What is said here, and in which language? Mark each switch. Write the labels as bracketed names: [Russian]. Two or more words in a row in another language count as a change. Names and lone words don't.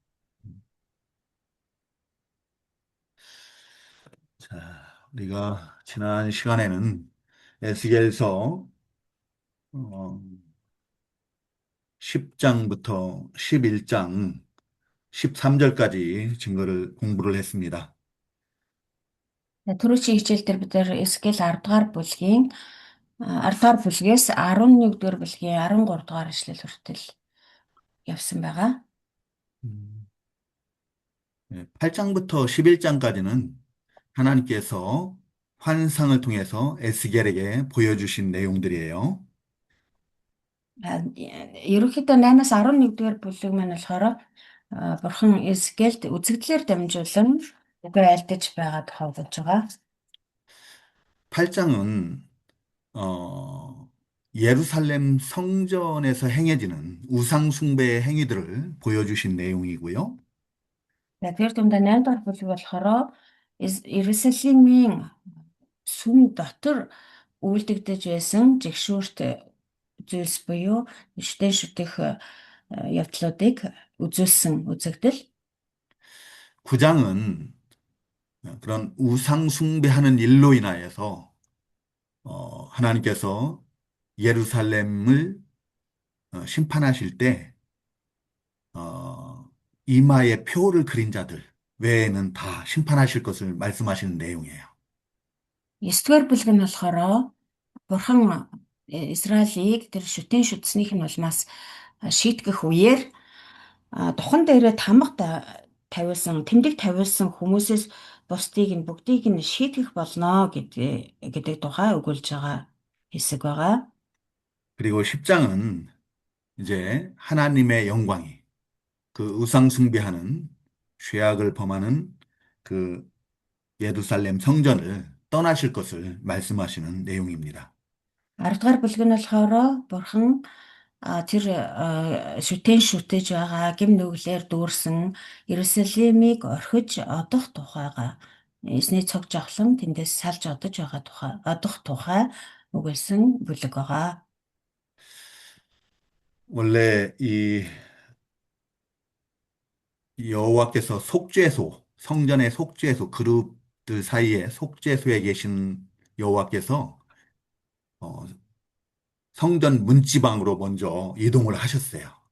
[Korean] 자, 우리가 지난 시간에는 에스겔서 10장부터 11장 13절까지 증거를 공부를 했습니다. [Mongolian] Түрүүчийн хичээл дээр бид нэр SQL 10 дугаар бүлгийн 10 дугаар бүлгээс 11 дугаар бүлгийн 13 дугаар ишлэл хүртэл явсан байгаа. [Korean] 음, 8장부터 11장까지는 하나님께서 환상을 통해서 에스겔에게 보여주신 내용들이에요. [Mongolian] Ерөнхийдөө 8-аас 11 дугаар бүлэг маань болохоор Бурхан SQL-д үзэгдлээр дамжуулан үгээр альдаж байгаа тухай болж байгаа. [Korean] 8장은 예루살렘 성전에서 행해지는 우상 숭배의 행위들을 보여주신 내용이고요. [Mongolian] Тэгэхээр дундаа 8 дугаар бүлэг болохоор Иерусалимийн сүм дотор үйлдэгдэж байсан жигшүүрт зүйлс буюу шүтэн шүтэх явдлуудыг үзүүлсэн үзэгдэл. [Korean] 9장은 그런 우상 숭배하는 일로 인하여서 하나님께서 예루살렘을 심판하실 때 이마에 표를 그린 자들 외에는 다 심판하실 것을 말씀하시는 내용이에요. [Mongolian] 9-р бүлэг нь болохоор Бурхан Израилийг тэр шүтэн шүтснийх нь улмаас шийтгэх үеэр духан дээрээ тавиулсан, тэмдэг тавиулсан хүмүүсээс бусдыг нь бүгдийг нь шийтгэх болно гэдэг тухай өгүүлж байгаа хэсэг байгаа. [Korean] 그리고 10장은 이제 하나님의 영광이 그 우상 숭배하는 죄악을 범하는 그 예루살렘 성전을 떠나실 것을 말씀하시는 내용입니다. [Mongolian] 10 дугаар бүлэг нь болохоор Бурхан тэр шүтэн шүтэж байгаа гим нүглээр дүүрсэн Иерусалимыг орхиж одох тухайга эсний цог жавхлан тэндээс салж одох тухай өгүүлсэн бүлэг байгаа. [Korean] 원래 이 여호와께서 속죄소, 성전의 속죄소, 그룹들 사이에 속죄소에 계신 여호와께서 어, 성전 문지방으로 먼저 이동을 하셨어요.